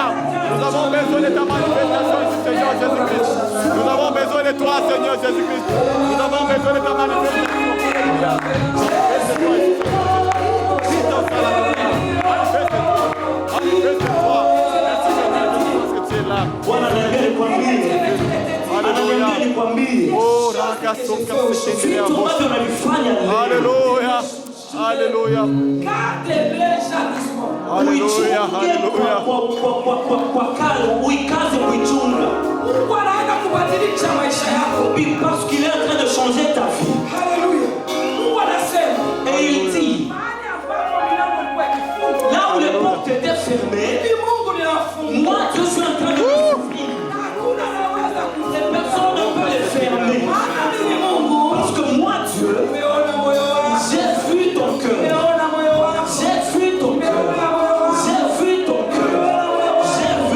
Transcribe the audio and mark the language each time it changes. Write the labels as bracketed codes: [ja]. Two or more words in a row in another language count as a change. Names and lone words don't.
[fr] Nous avons besoin de ta manifestation ici, Seigneur Jésus-Christ. Nous avons besoin de toi, Seigneur Jésus-Christ. Nous avons besoin de ta manifestation. Alléluia. Manifeste-toi ici, Seigneur Jésus-Christ. Manifeste-toi. Manifeste-toi. Merci, Seigneur, parce que tu es là. [sw] Bwana ananiambia nikwambie. Ananiambia nikwambie. Oh, rakasoka sekendelea Vitu bosi. ambavyo unavifanya leo. [fr] Alléluia. Alléluia. Alléluia. Alléluia. [sw] Kwa kale uikaze kuichunga. Mungu anaenda kubadilisha maisha yako. [fr] Parce qu'il est en train de changer ta vie. [sw] Haleluya. Mungu anasema, [fr] Et il dit, [sw] mahali ambapo milango ilikuwa ikifungwa, [fr] là où les portes étaient fermées, [sw] hivi Mungu ninafungua. [fr] moi je suis en train de m'ouvrir. [sw] Hakuna anaweza [fr] Et personne ne peut les fermer. [sw] Maana mimi Mungu, [fr] Parce que moi, Dieu, [sw] nimeona moyo wako. [fr] j'ai vu ton cœur. [sw] Nimeona moyo wako. [fr] J'ai vu ton cœur. J'ai vu ton cœur. J'ai